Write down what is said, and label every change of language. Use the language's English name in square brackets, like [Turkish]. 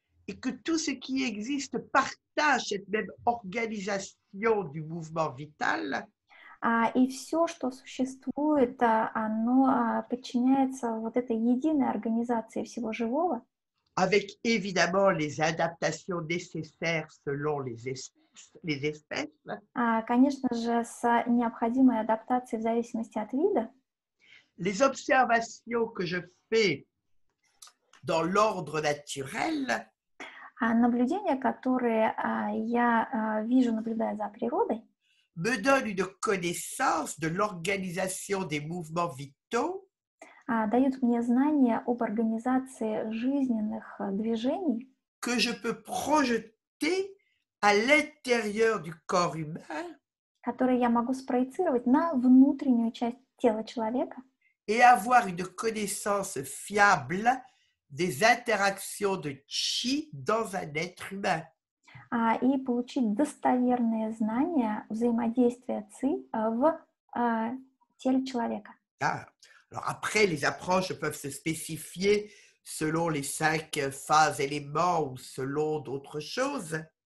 [French] et que tout ce qui existe partage cette même organisation du mouvement vital, [Russian] и все, что существует, оно подчиняется вот этой единой организации всего живого, [French] avec évidemment les adaptations nécessaires selon les espèces, [Russian] конечно же, с необходимой адаптацией в зависимости от вида. [French] les observations que je fais dans l'ordre naturel [Russian] Наблюдения, которые я вижу, наблюдая за природой, [French] me donnent une connaissance de l'organisation des mouvements vitaux [Russian] дают мне знания об организации жизненных движений, [French] que je peux projeter à l'intérieur du corps humain [Russian] которые я могу спроецировать на внутреннюю часть тела человека [French] et avoir une connaissance fiable des interactions de chi dans un être humain. [Russian] И получить достоверные знания взаимодействия ЦИ в теле человека. [French] Alors après, les approches peuvent se spécifier selon les 5 phases éléments ou selon d'autres choses.